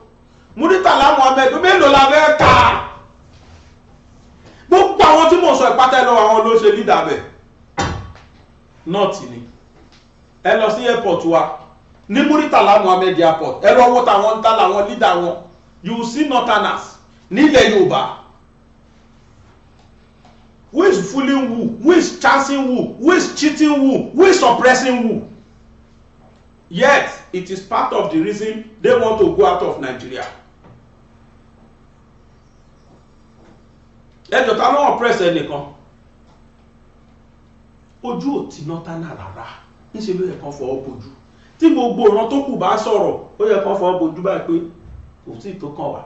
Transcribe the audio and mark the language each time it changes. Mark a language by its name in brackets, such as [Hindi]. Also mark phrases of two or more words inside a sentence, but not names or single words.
[Yoruba] Muritala Muhammed mélòó la fẹ́ kà? Gbogbo àwọn tí mo sọ ìpátá lọ àwọn ló ṣe leader bẹ̀. North ni. Ẹ lọ sí airport wa ní Muritala Muhammed airport. Ẹ lọ wo tàwọn ń ta làwọn leader wọn. [English] You will see northerners [Yoruba] nílẹ̀ Yorùbá. [English] Who is fooling who? Who is chancing who? Who is cheating who? Who is suppressing who? Yet, it is part of the reason they want to go out of Nigeria. [Yoruba] Ẹjọ́ ta ló oppress ẹnìkan. Ojú ò tí northerner rárá. Níṣẹ́ ló yẹ kán fọwọ́ bojú. Tí gbogbo ìran tó kù bá sọ̀rọ̀, ó yẹ kán fọwọ́ bojú báyìí pé kò sí tó kàn wá.